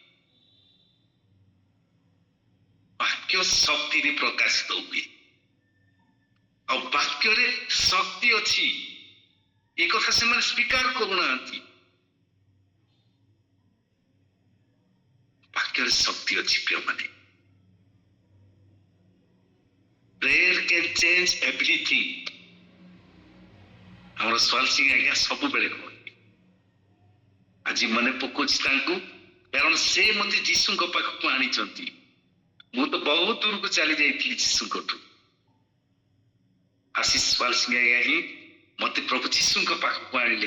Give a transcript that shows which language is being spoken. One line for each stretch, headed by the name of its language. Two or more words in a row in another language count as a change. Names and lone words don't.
Odia: ବାକ୍ୟ ଶକ୍ତିରେ ପ୍ରକାଶିତ ହୁଏ, ଆଉ ବାକ୍ୟରେ ଶକ୍ତି ଅଛି, ଏ କଥା ସେମାନେ ସ୍ୱୀକାର କରୁନାହାନ୍ତି। ବାକ୍ୟରେ ଶକ୍ତି ଅଛି ପ୍ରିୟମାନେ।
English: Prayer can change everything.
Odia: ଆମର ସ୍ୱାଲ ସିଂ ଆଜ୍ଞା ସବୁବେଳେ କୁହନ୍ତି, ଆଜି ମନେ ପକଉଛି ତାଙ୍କୁ, କାରଣ ସେ ମତେ ଯୀଶୁଙ୍କ ପାଖକୁ ଆଣିଛନ୍ତି। ମୁଁ ତ ବହୁତ ଦୂରକୁ ଚାଲି ଯାଇଥିଲି ଯୀଶୁଙ୍କଠୁ। ଆଶିଷ ସ୍ୱାଲ ସିଂ ଆଜ୍ଞା ହିଁ ମତେ ପ୍ରଭୁ ଯୀଶୁଙ୍କ ପାଖକୁ ଆଣିଲେ।